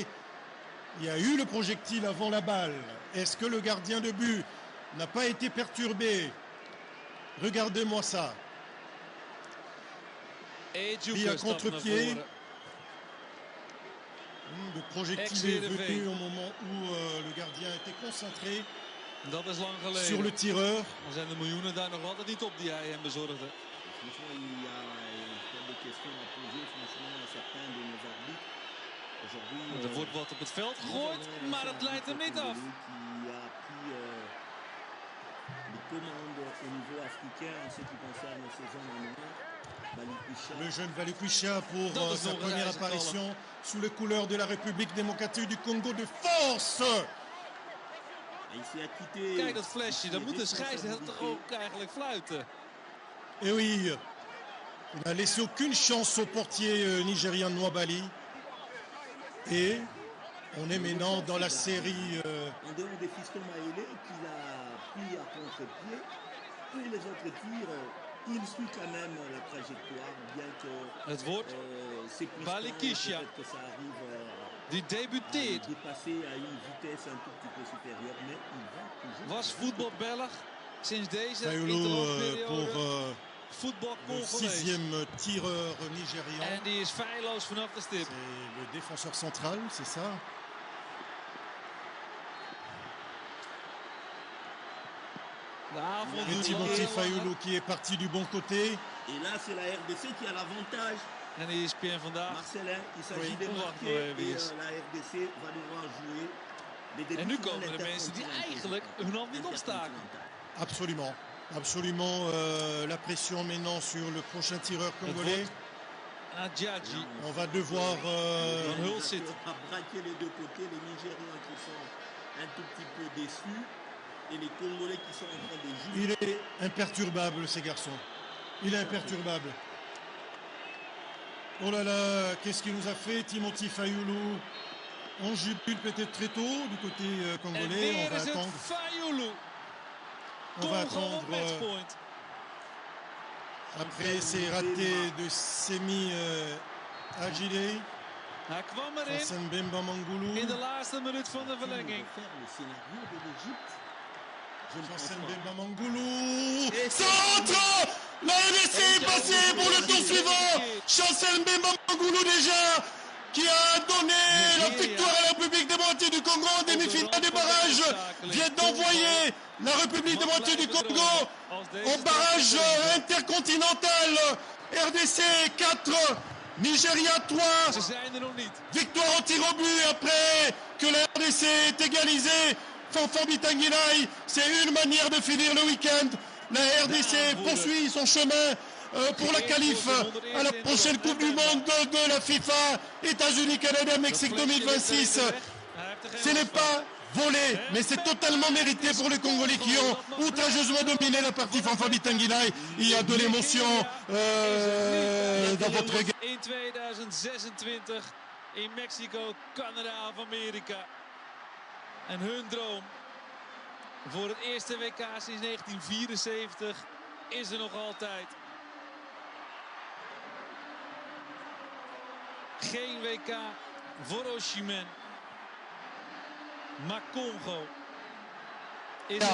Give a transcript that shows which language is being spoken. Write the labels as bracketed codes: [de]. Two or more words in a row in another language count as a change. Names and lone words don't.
[fr] Il y a eu le projectile avant la balle. Est-ce que le gardien de but n'a pas été perturbé? Regardez-moi ça. Et à contre-pied. Le projectile est venu au moment où le gardien était concentré [nl] Dat is lang geleden. [fr] sur le tireur. [nl] Dan zijn de miljoenen daar nog altijd niet op die hij hem bezorgde. Er wordt wat op het veld gegooid, maar het leidt hem niet af. [fr] Le jeune Valukuisha pour sa première apparition sous les couleurs de la République démocratique du Congo de force. [nl] Kijk dat flesje, dan moet de scheidsrechter toch ook eigenlijk fluiten. [fr] Et oui, il n'a laissé aucune chance au portier nigérian Nwabali. Et on est maintenant dans la série. En dehors des fistons Maélé qu'il a pris à contre-pied, pour les autres tirs, il suit quand même la trajectoire, bien que [nl] Het wordt Valukuisha die debuteert. [fr] dépasser à une vitesse un tout petit peu supérieure, mais il va toujours. [nl] Was voetbalbelg sinds deze [fr] Fayulu pour [nl] interlandperiode voetbal [fr] le [nl] Congolees. [fr] 6e tireur nigérian. [nl] En die is feilloos vanaf de stip. [fr] C'est le défenseur central, c'est ça? [nl] De avond [fr] Et [nl] doet [fr] Timothy Fayulu qui est parti du bon côté. Et là, c'est la RDC qui a l'avantage. [nl] En ESPN vandaag. [fr] Marcelin, il s'agit Oui. de marquer et la RDC va devoir jouer. [nl] En nu komen de mensen die eigenlijk hun hand niet opstaken. [fr] Absolument. Absolument la pression maintenant sur le prochain tireur congolais. Adjadji. On va devoir Van Hulst. À braquer les deux côtés, les Nigérians qui sont un tout petit peu déçus et les Congolais qui sont en train de jouer. Il est imperturbable, ces garçons. Il est imperturbable. Oh là là, qu'est-ce qu'il nous a fait, Timothy Fayulu? On jubile peut-être très tôt du côté [nl] En [fr] congolais. [nl] weer [fr] On va [nl] is het [fr] attendre. Fayulu. On va [nl] Congo op [fr] attendre [nl] matchpoint. [fr] après ces ratés de Semi Agile. [nl] Hij kwam erin Hassan Bemba Mangulu. in de laatste minuut van de verlenging. [fr] Le scénario de l'Égypte. Je ne pense Hassan pas. Bemba Mangulu. Centre. La RDC est passée pour le tour suivant. Chancel Bemba Mangulu déjà qui a donné la victoire à la République démocratique du Congo en demi-finale des barrages vient d'envoyer la République démocratique du Congo au barrage intercontinental. RDC 4, Nigeria 3. [nl] Ze zijn er nog niet. [fr] Victoire au tir au but après que la RDC est égalisée. Fanfan Bitangilai, c'est une manière de finir le week-end. La RDC poursuit son chemin pour la qualif à la prochaine Coupe du Monde de la FIFA, États-Unis, Canada, Mexique 2026. Ce n'est pas volé, mais c'est totalement mérité pour les Congolais qui ont outrageusement dominé la partie Fanfan Bitangilai. Il y a de l'émotion dans votre regard. [nl] In 2026 in Mexico, Canada of Amerika. En hun droom voor het eerste WK sinds 1974 is er nog altijd. Geen WK voor Osimhen, maar Congo.